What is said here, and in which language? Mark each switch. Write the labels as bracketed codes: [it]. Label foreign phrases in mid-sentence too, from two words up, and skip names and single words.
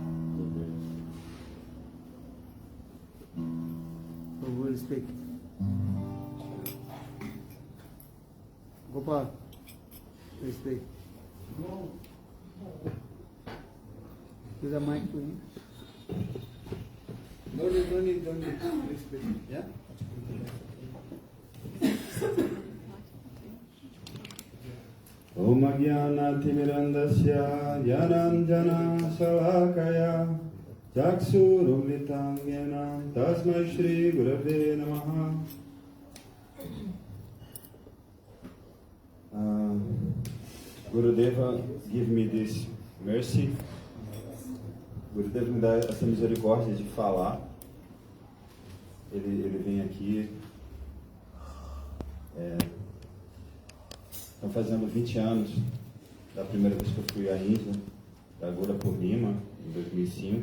[en] Who will speak? Gopal, please speak. Give the mic to him. Don't need. Please speak. Yeah? [sa] Om Jnana-timirandasya Jnananjana Shalakaya Chakshurumritam Jnana Tasmai Shri Gurave Namaha. Gurudeva, give me this mercy. [pt] Gurudeva me dá essa misericórdia de falar. Ele vem aqui. Estão fazendo 20 anos da primeira vez que eu fui à Índia, da Gura Purnima, em 2005.